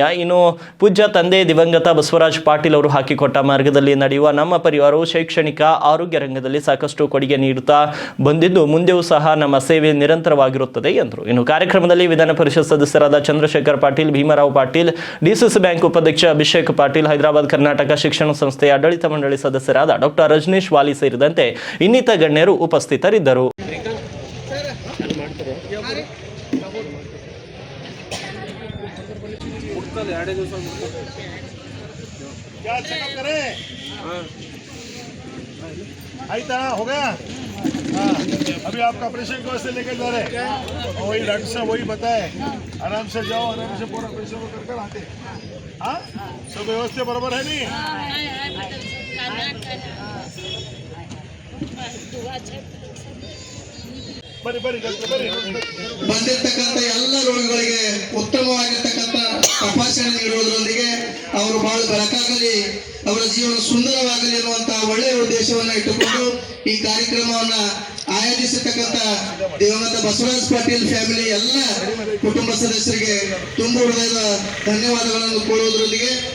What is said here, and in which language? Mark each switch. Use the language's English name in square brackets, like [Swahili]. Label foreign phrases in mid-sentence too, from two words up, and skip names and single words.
[Kannada] ಇನ್ನು ಪೂಜ್ಯ ತಂದೆ ದಿವಂಗತ ಬಸವರಾಜ್ ಪಾಟೀಲ್ ಅವರು ಹಾಕಿಕೊಟ್ಟ ಮಾರ್ಗದಲ್ಲಿ ನಡೆಯುವ ನಮ್ಮ ಪರಿವಾರವು ಶೈಕ್ಷಣಿಕ ಆರೋಗ್ಯ ರಂಗದಲ್ಲಿ ಸಾಕಷ್ಟು ಕೊಡುಗೆ ನೀಡುತ್ತಾ ಬಂದಿದ್ದು ಮುಂದೆಯೂ ಸಹ ನಮ್ಮ ಸೇವೆ ನಿರಂತರವಾಗಿರುತ್ತದೆ ಎಂದರು. ಇನ್ನು ಕಾರ್ಯಕ್ರಮದಲ್ಲಿ ವಿಧಾನ ಪರಿಷತ್ ಸದಸ್ಯರಾದ ಚಂದ್ರಶೇಖರ್ ಪಾಟೀಲ್, ಭೀಮರಾವ್ ಪಾಟೀಲ್, DCC ಬ್ಯಾಂಕ್ ಉಪಾಧ್ಯಕ್ಷ ಅಭಿಷೇಕ್ ಪಾಟೀಲ್, ಹೈದರಾಬಾದ್ ಕರ್ನಾಟಕ ಶಿಕ್ಷಣ ಸಂಸ್ಥೆಯ ಆಡಳಿತ ಮಂಡಳಿ ಸದಸ್ಯರಾದ ಡಾಕ್ಟರ್ ರಜನೀಶ್ ವಾಲಿ ಸೇರಿದಂತೆ ಇನ್ನಿತರ ಗಣ್ಯರು ಉಪಸ್ಥಿತರಿದ್ದರು. [Hindi] क्या चेकअप करें? आइता हो गया? हाँ, अभी आपका ऑपरेशन को से लेकर जा रहे हैं. वही डॉक्टर साहब वही बताए, आराम से जाओ, आराम से पूरा ऑपरेशन को कर आते. हाँ, सब व्यवस्था बराबर है नहीं? [Kannada] ಬಂದಿರತಕ್ಕಂಥ ಎಲ್ಲ ರೋಗಿಗಳಿಗೆ ಉತ್ತಮವಾಗಿರ್ತಕ್ಕಂಥ ತಪಾಸಣೆ ನೀಡುವುದರೊಂದಿಗೆ ಅವರು ಬಹಳ ಬೆಳಕಾಗಲಿ, ಅವರ ಜೀವನ ಸುಂದರವಾಗಲಿ ಅನ್ನುವಂತಹ ಒಳ್ಳೆಯ ಉದ್ದೇಶವನ್ನು ಇಟ್ಟುಕೊಂಡು ಈ ಕಾರ್ಯಕ್ರಮವನ್ನ ಆಯೋಜಿಸಿರ್ತಕ್ಕಂಥ ದಿವಂಗತ ಬಸವರಾಜ್ ಪಾಟೀಲ್ ಫ್ಯಾಮಿಲಿ ಎಲ್ಲ ಕುಟುಂಬ ಸದಸ್ಯರಿಗೆ ತುಂಬ ಹೃದಯದ ಧನ್ಯವಾದಗಳನ್ನು ಕೋರುವುದರೊಂದಿಗೆ